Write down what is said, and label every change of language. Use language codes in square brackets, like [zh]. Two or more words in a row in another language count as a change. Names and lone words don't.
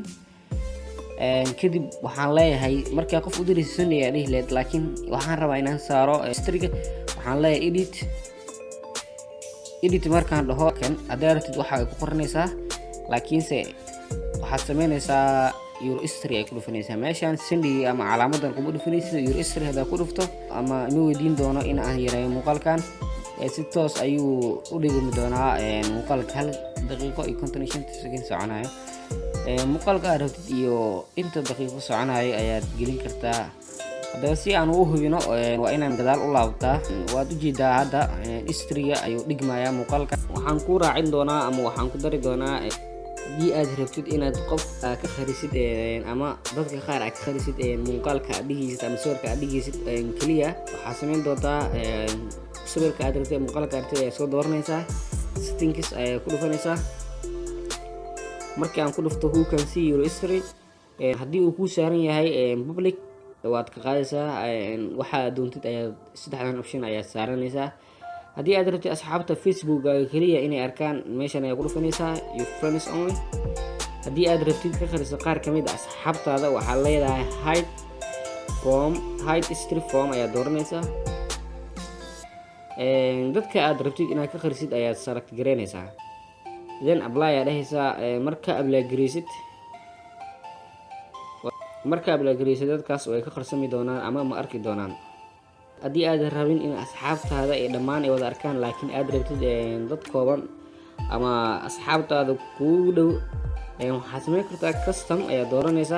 [so] kadib waxaan leeyahay markaa qof u diraysid sunday ayaa dhihi lahayd, laakiin waxaan rabaa inaan saaro historyga. waxaan leeyahay edit markaan dhaho kan haddaad rabtid waxa ay ku qoranaysaa, laakiinse waxaad sameynaysaa [en] your history [so] ay ku dhufanaysaa. meeshaan sunday ama calaamadan kuma dhufanaysid. [en] your history [so] haddaad ku dhufto ama ma weydiin doono in aan yareeyo muuqaalkan si toos ayuu u dhigmi doonaa muuqaalka 1 daqiiqo iyo 55 sekin soconayo. muuqaalka aad rabtid iyo inta daqiiqo soconayo ayaad gelin kartaa. haddaba si aan u hubino waa inaan gadaal u laabtaa. waad u jeedaa hadda historyga ayuu dhigmayaa muuqaalka. waxaan ku raacin doonaa ama waxaan ku dari doonaa haddii aad rabtid inaad qof ka kharisid ama dadka qaar aad ka kharisid muuqaalka aad dhigaysid ama sawirka aad dhigaysid kaliya, waxaad sameyn doontaa sawirka aad rabtid muuqaalka aad rabtid ayaa soo dooranaysaa, settings ayaa ku dhufanaysaa. markii aan ku dhufto [en] who can see your history, [so] haddii uu ku saaran yahay public waad ka qaadaysaa. waxa aad doontid ayaad 3 option ayaad saaranaysaa. haddii aad rabtid asxaabta facebookkaaga kaliya inay arkaan, meeshan ayaa ku dhufanaysaa [en] your friends only. [so] haddii aad rabtid ka khariso qaar ka mid ah asxaabtaada waxaad leedahay [en] hide history from [so] ayaad dooranaysaa. dadka aad rabtid inaad ka kharisid ayaad select gareynaysaa, [en] then apply [so] aad dhahaysaa. marka apply gareysid dadkaas way ka qarsami doonaan ama ma arki doonaan. haddii aad rabin in asxaabtaada ay dhammaan ay wada arkaan, laakiin aad rabtid dad kooban ama asxaabtaada kuugu dhow, waxaad sameyn kartaa custom ayaad dooranaysaa.